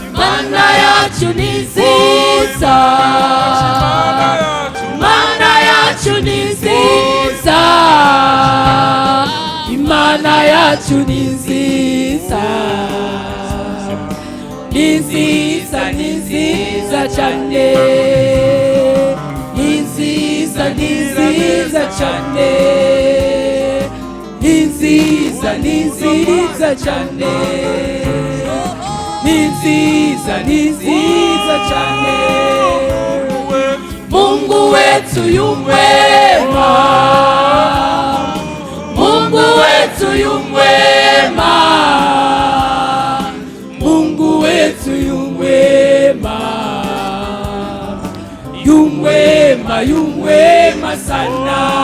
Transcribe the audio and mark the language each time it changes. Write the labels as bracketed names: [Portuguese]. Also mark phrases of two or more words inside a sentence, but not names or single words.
[Kinyarwanda] Imana yacu ni nziza, Imana yacu ni nziza, Imana yacu ni nziza, ni nziza, ni nziza cyane, ni nziza, ni nziza cyane, ni nziza, ni nziza cyane. cyane. [Swahili] Mungu wetu yu mwema, Mungu wetu yu mwema, Mungu wetu yu mwema, yu mwema, yu mwema sana.